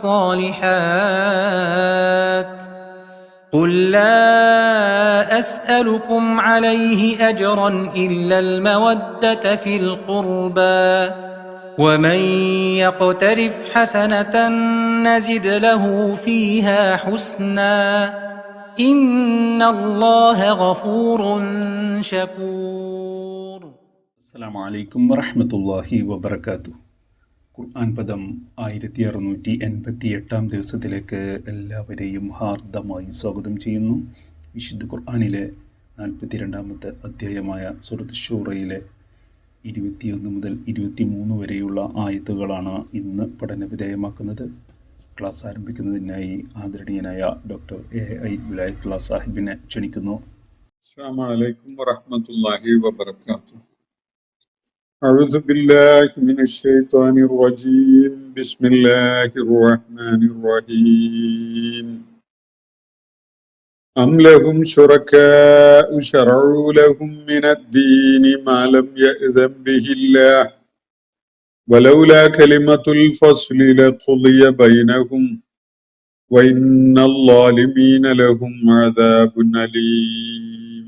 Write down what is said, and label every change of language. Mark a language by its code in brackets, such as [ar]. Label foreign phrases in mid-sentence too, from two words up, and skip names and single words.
[ar] الصالحات قل لا أسألكم عليه أجرا إلا المودة في القربى ومن يقترف حسنة نزد له فيها حسنا إن الله غفور شكور. السلام عليكم ورحمة الله وبركاته. [ml] ഖുർആൻ പദം 1688 ദിവസത്തിലേക്ക് എല്ലാവരെയും ഹാർദമായി സ്വാഗതം ചെയ്യുന്നു. വിശുദ്ധ ഖുർആനിലെ 42-ാമത്തെ അധ്യായമായ സൂറത്ത് ശൂറയിലെ 21 മുതൽ 23 വരെയുള്ള ആയത്തുകളാണ് ഇന്ന് പഠനവിധേയമാക്കുന്നത്. ക്ലാസ് ആരംഭിക്കുന്നതിനായി ആദരണീയനായ ഡോക്ടർ AI വിലായത്തുള്ള സാഹിബിനെ ക്ഷണിക്കുന്നു. [ar] السلام عليكم ورحمة الله وبركاته. أعوذ بالله من الشيطان الرجيم بسم الله الرحمن الرحيم أم لهم شركاء شرعوا لهم من الدين ما لم يأذن به الله ولولا كلمة الفصل لقضي بينهم وإن الظالمين لهم عذاب أليم.